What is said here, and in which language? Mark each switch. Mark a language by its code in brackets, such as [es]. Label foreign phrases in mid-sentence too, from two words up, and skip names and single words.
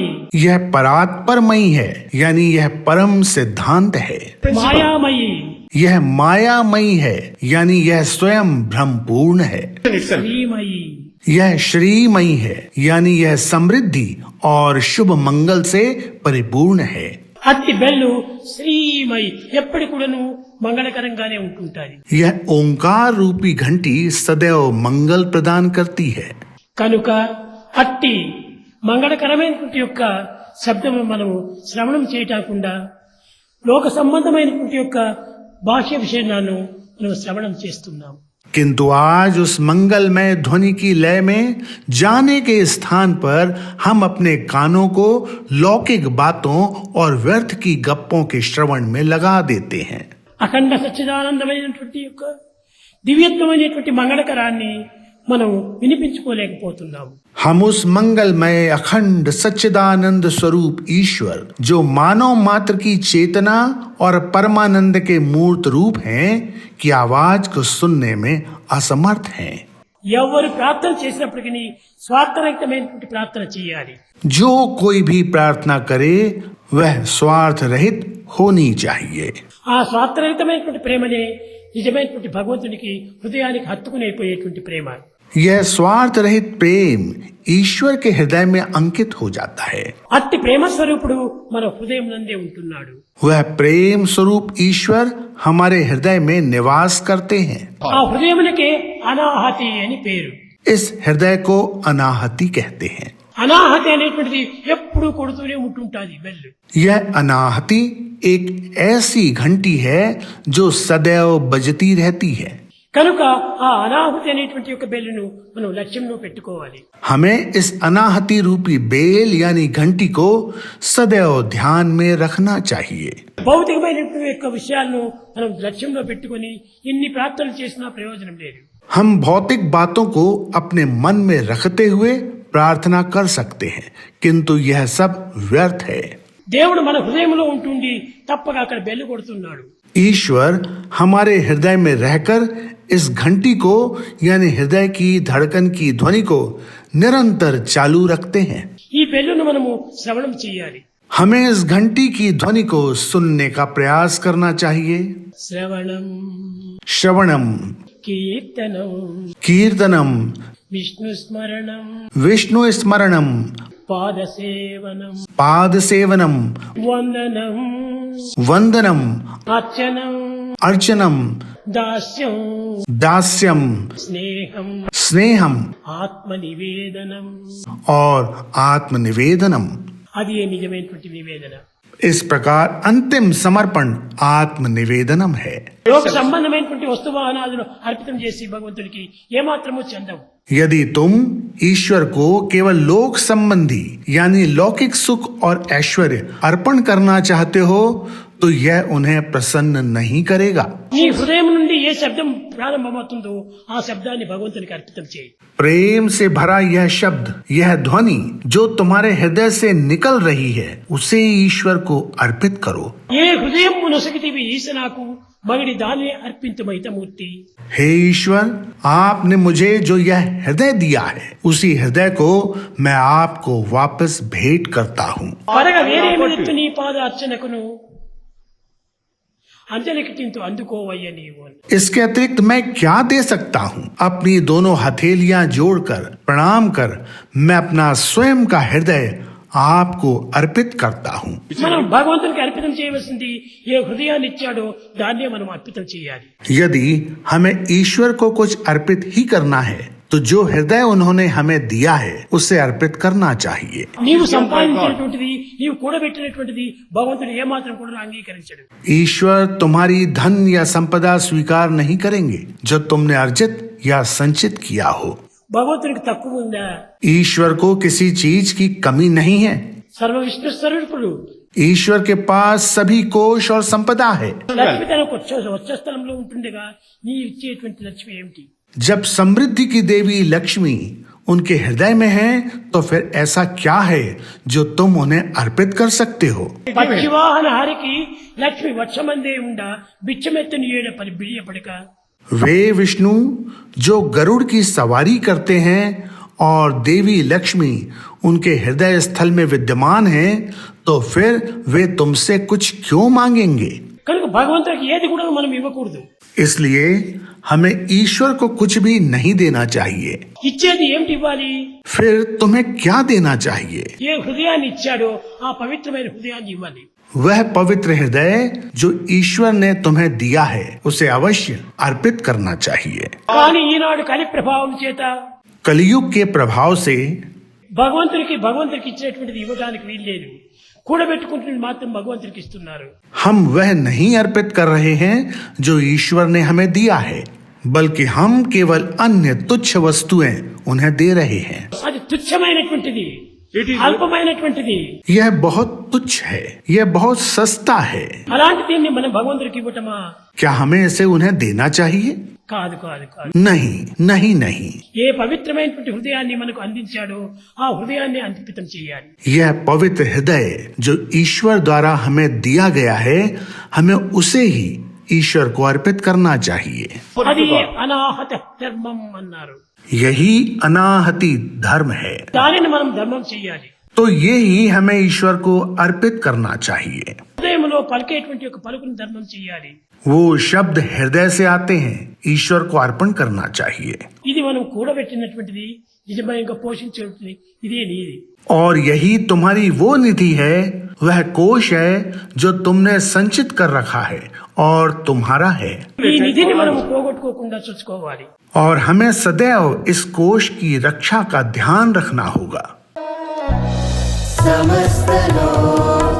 [hi] यह परात्परमयी है, यानी यह परम सिद्धांत है। [te] మాయామయి. [hi] यह मायामयी है, यानी यह स्वयं भ्रमपूर्ण है। [te] శ్రీమయి. [hi] यह श्रीमयी है, यानी यह समृद्धि और शुभ मंगल से परिपूर्ण है। [te] అట్టి బెల్లు శ్రీమయి ఎప్పటి కూడాను మంగళకరంగానే ఉంటుంటాది. [hi] यह ओंकार रूपी घंटी सदैव मंगल प्रदान करती है। [te] కనుక అట్టి మంగళకరమైనటువంటి యొక్క శబ్దము మనము శ్రవణం చేయటాకుండా లోక సంబంధమైనటువంటి యొక్క భాష్య విషయాలను మనం శ్రవణం చేస్తున్నాం. [hi] किंतु आज उस मंगलमय ध्वनि की लय में जाने के स्थान पर हम अपने कानों को लौकिक बातों और व्यर्थ की गप्पों के श्रवण में लगा देते हैं। [te] అఖండ సచ్చిదానందమైనటువంటి యొక్క దివ్యత్వమైనటువంటి మంగళకరాన్ని మనం వినిపించుకోలేకపోతున్నాము. [hi] हम उस मंगलमय अखंड सच्चिदानंद स्वरूप ईश्वर जो मानव मात्र की चेतना और परमानंद के मूर्त रूप हैं की आवाज को सुनने में असमर्थ हैं। [te] ఎవరు ప్రార్థన చేసినప్పటికీ స్వార్థరహితమైనటువంటి ప్రార్థన చేయాలి. [hi] जो कोई भी प्रार्थना करे वह स्वार्थ रहित होनी चाहिए। [te] ఆ స్వార్థరహితమైనటువంటి ప్రేమనే నిజమైనటువంటి భగవంతునికి హృదయానికి హత్తుకునేపోయేటువంటి ప్రేమ. [hi] यह स्वार्थ रहित प्रेम ईश्वर के हृदय में अंकित हो जाता है। [te] అట్టి ప్రేమ స్వరూపుడు మన హృదయం నందే ఉంటున్నాడు. [hi] वह प्रेम स्वरूप ईश्वर हमारे हृदय में निवास करते हैं। [te] ఆ హృదయమునకే అనాహతి అని పేరు. [hi] इस हृदय को अनाहति कहते हैं। [te] అనాహతి అనేటువంటిది ఎప్పుడూ కొడుతూనే ఉంటుంటాది బెల్లు. [hi] यह अनाहति एक ऐसी घंटी है जो सदैव बजती रहती है। [te] కనుక ఆ అనాహుతి అనేటువంటి యొక్క బెల్లును మనం లక్ష్యంలో పెట్టుకోవాలి. [hi] हमें इस अनाहति रूपी बेल यानी घंटी को सदैव ध्यान में रखना चाहिए. [te] భౌతికమైనటువంటి యొక్క విషయాలను మనం లక్ష్యంలో పెట్టుకొని ఇన్ని ప్రార్థనలు చేసినా ప్రయోజనం లేదు. [hi] हम भौतिक बातों को अपने मन में रखते हुए प्रार्थना कर सकते हैं, किंतु यह सब व्यर्थ है. [te] దేవుడు మన హృదయంలో ఉంటుండి తప్పక అక్కడ బెల్లు కొడుతున్నాడు. [hi] ईश्वर हमारे हृदय में रहकर इस घंटी को यानी हृदय की धड़कन की ध्वनि को निरंतर चालू रखते हैं. [te] ఈ బెల్లును మనము శ్రవణం చేయాలి. [hi] हमें इस घंटी की ध्वनि को सुनने का प्रयास करना चाहिए. [te] శ్రవణం [hi] श्रवणम, [te] కీర్తనం [hi] कीर्तनम, [te] విష్ణు స్మరణం [hi] विष्णु स्मरणम, [te] పాదసేవనం [hi] पाद सेवनम, [te] వందనం [hi] वंदनम, [te] అర్చనం [hi] अर्चनम, [te] దాస్యం [hi] दास्यम, [te] స్నేహం [hi] स्नेहम [te] ఆత్మ నివేదనం. [hi] और आत्मनिवेदनम. [te] అది నిజమైనటువంటి నివేదన. [hi] इस प्रकार अंतिम समर्पण आत्मनिवेदनम है. [te] లోక సంబంధమైనటువంటి వస్తువాహనాదులు అర్పితం చేసి భగవంతుడికి ఏమాత్రము చెందవు. [hi] यदि तुम ईश्वर को केवल लोक संबंधी यानी लौकिक सुख और ऐश्वर्य अर्पण करना चाहते हो तो यह उन्हें प्रसन्न नहीं करेगा. [te] నీ హృదయం నుండి ఏ శబ్దం ప్రారంభమవుతుందో ఆ శబ్దాన్ని భగవంతునికి అర్పితం చేయి. [hi] प्रेम से भरा यह शब्द, यह ध्वनि जो तुम्हारे हृदय से निकल रही है, उसे ईश्वर को अर्पित करो. [te] ఏ హృదయం నొసగితివి ఈశ నాకు మగిడి దాన్ని అర్పింతుమైతమూర్తి. [hi] हे ईश्वर, आपने मुझे जो यह हृदय दिया है, उसी हृदय को मैं आपको वापस भेंट करता हूँ. [te] పరగ వేరేమిత్తు నీ పాద అర్చనకును అంజలికింతు అందుకోవయ్య నీవు. [hi] इसके अतिरिक्त मैं क्या दे सकता हूँ? अपनी दोनों हथेलियां जोड़कर प्रणाम कर मैं अपना स्वयं का हृदय आपको अर्पित करता हूँ. [te] మనం భగవంతునికి అర్పితం చేయవలసింది ఏ హృదయాన్ని ఇచ్చాడో దాన్నే మనం అర్పితం చేయాలి. [hi] यदि हमें ईश्वर को कुछ अर्पित ही करना है तो जो हृदय उन्होंने हमें दिया है उसे अर्पित करना चाहिए. [te] నీవు సంపాదించినటువంటిది నీవు కూడబెట్టినటువంటిది భగవంతుడు ఏమాత్రం కూడా అంగీకరించడు. [hi] ईश्वर तुम्हारी धन या संपदा स्वीकार नहीं करेंगे जो तुमने अर्जित या संचित किया हो. [te] భగవంతునికి తక్కువ ఉందా? [hi] ईश्वर को किसी चीज की कमी नहीं है. [te] సర్వ విష్ణు స్వరూపుడు. [hi] ईश्वर के पास सभी कोश और संपदा है. [te] లక్ష్మి తనకు వచ్చే స్థలంలో ఉంటుండగా నీ ఇచ్చేటువంటి లక్ష్మి ఏమిటి? [hi] जब समृद्धि की देवी लक्ष्मी उनके हृदय में है तो फिर ऐसा क्या है जो तुम उन्हें अर्पित कर सकते हो. [te] పక్షివాహన హరికి లక్ష్మి వర్షమందే ఉండ బిచ్చమెత్తని ఏడ పరి బిడియపడక. [hi] वे विष्णु जो गरुड़ की सवारी करते हैं और देवी लक्ष्मी उनके हृदय स्थल में विद्यमान हैं, तो फिर वे तुमसे कुछ क्यों मांगेंगे. [te] కనుక భగవంతుడికి ఏది కూడా మనం ఇవ్వకూడదు. [hi] इसलिए हमें ईश्वर को कुछ भी नहीं देना चाहिए. [te] ఇచ్చేది ఏమిటి ఇవ్వాలి? [hi] फिर तुम्हें क्या देना चाहिए? [te] ఏ హృదయాన్ని ఇచ్చాడో ఆ పవిత్రమైన హృదయాన్ని ఇవ్వాలి. [hi] वह पवित्र हृदय जो ईश्वर ने तुम्हें दिया है उसे अवश्य अर्पित करना चाहिए. [te] కానీ ఈనాడు కలి ప్రభావం చేత [hi] कलयुग के प्रभाव से [te] భగవంతుడికి ఇచ్చినటువంటిది ఇవ్వడానికి వీల్లేదు. కూడబెట్టుకుంటున్నది మాత్రం భగవంతుడికి ఇస్తున్నారు. [hi] हम वह नहीं अर्पित कर रहे हैं जो ईश्वर ने हमें दिया है, बल्कि हम केवल अन्य तुच्छ वस्तुएं उन्हें दे रहे हैं. [te] అది తుచ్చమైనటువంటిది, అల్పమైనటువంటిది. [hi] यह बहुत तुच्छ है, यह बहुत सस्ता है. [te] అలాంటి దీన్ని మనం భగవంతుడికి ఇవ్వటమా? [hi] क्या हमें इसे उन्हें देना चाहिए? [te] కాదు కాదు కాదు. [hi] नहीं, नहीं, नहीं. [te] ఏ పవిత్రమైనటువంటి హృదయాన్ని మనకు అందించాడో ఆ హృదయాన్ని అంకితం చేయాలి. [hi] यह पवित्र हृदय जो ईश्वर द्वारा हमें दिया गया है, हमें उसे ही ईश्वर को अर्पित करना चाहिए. [te] అది అనాహత ధర్మం అన్నారు. [hi] यही अनाहति धर्म है. [te] దానిని మనం ధర్మం చేయాలి. [hi] तो ये ही हमें ईश्वर को अर्पित करना चाहिए. [te] హృదయంలో పలికేటువంటి ఒక పలుకుని ధర్మం చేయాలి. [hi] वो शब्द हृदय से आते हैं, ईश्वर को अर्पण करना चाहिए. [te] ఇది మనం కూడబెట్టినటువంటిది, నిజంగా పోషించేటువంటిది ఇదే నీది. [hi] और यही तुम्हारी वो निधि है, वह कोश है जो तुमने संचित कर रखा है और तुम्हारा है. [te] ఈ నిధిని మనం పోగొట్టుకోకుండా చూసుకోవాలి. [hi] और हमें सदैव इस कोश की रक्षा का ध्यान रखना होगा. समस्त लोक